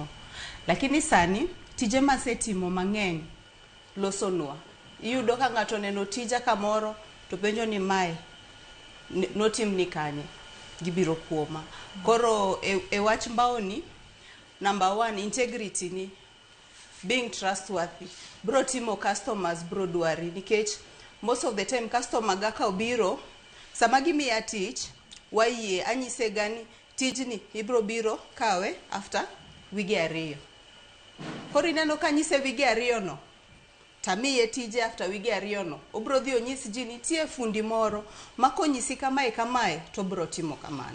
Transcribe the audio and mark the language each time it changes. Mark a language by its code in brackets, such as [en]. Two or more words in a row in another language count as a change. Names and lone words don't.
[luo] Lakini sani tije masetimo mang'eny losonwa. Iyudo ka ng'ato neno tija kamoro to penjo ni mae notim ni kanye gibiro kuoma. Koro e wach mbawoni number 1 integrity ni [en] being trustworthy. [luo] Bro timo customers bro dwari nikech [en] most of the time customer [luo] ga ka obiro sama gimiya tich wayie anyise gani tijni ibro biro kawe after wige 2. Koro ineno ka nyise wige 2 no tamiye tije after wige 2 no obro dhi onyisi ji nitie fundi moro makonyisi kamae to bro timo kamano.